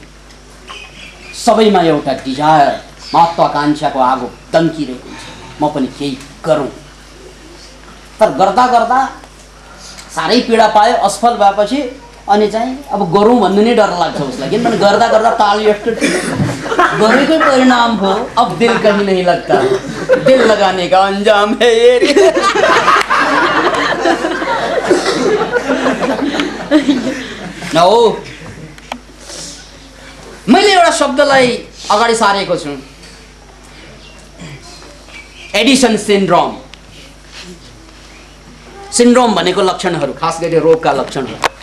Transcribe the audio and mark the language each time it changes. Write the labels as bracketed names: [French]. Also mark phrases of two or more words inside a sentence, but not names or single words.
[Nepali] सबैमा एउटा डिजायर, महत्त्वाकांक्षाको आगो दन्किरहेको हुन्छ, म पनि केही गरौँ। तर गर्दा गर्दा साह्रै पीडा पायो, असफल भएपछि अनि चाहिँ अब गरौँ भन्नु नै डर लाग्छ उसलाई। किनभने गर्दा गर्दा ताल यस्तो गरेकै परिणाम हो। [Hindi] अब दिल कहीं नहीं लगता, दिल लगाने का अंजाम है ये। [Nepali] हो, मैले एउटा शब्दलाई अगाडि सारेको छु, एडिसन सिन्ड्रोम। सिन्ड्रोम भनेको लक्षणहरू, खास गरी रोगका लक्षणहरू।